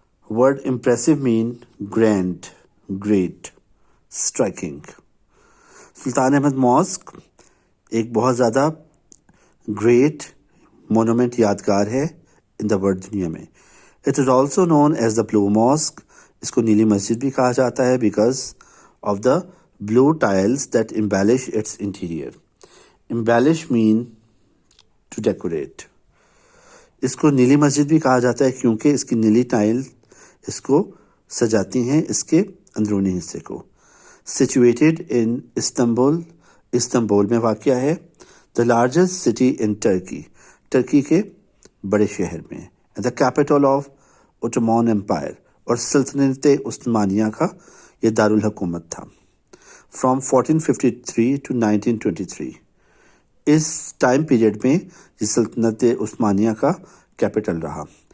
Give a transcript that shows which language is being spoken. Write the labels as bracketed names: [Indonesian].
[English] Word impressive mean grand, great, striking. [Urdu] Sultan Ahmad Mosque ایک بہت زیادہ گریٹ مونومنٹ یادگار ہے [English] in the world [Urdu] دنیا میں. [English] It is also known as the blue mosque. [Urdu] اس کو نیلی مسجد بھی کہا جاتا ہے [English] Because of the blue tiles that embellish its interior. Embellish mean to decorate. [Urdu] اس کو نیلی مسجد بھی کہا جاتا ہے کیونکہ اس کی نیلی ٹائل اس کو سجاتی ہیں اس کے اندرونی حصے کو. [English] Situated in Istanbul. [Urdu] استنبول میں واقع ہے. [English] The largest city in Turkey. [Urdu] Turkey کے بڑے شہر میں. [English] The capital of Ottoman Empire. [Urdu] اور سلطنت عثمانیہ کا یہ دارالحکومت تھا. [English] From 1453 to 1923. [Urdu] اس time period میں یہ سلطنت عثمانیہ کا کیپٹل رہا.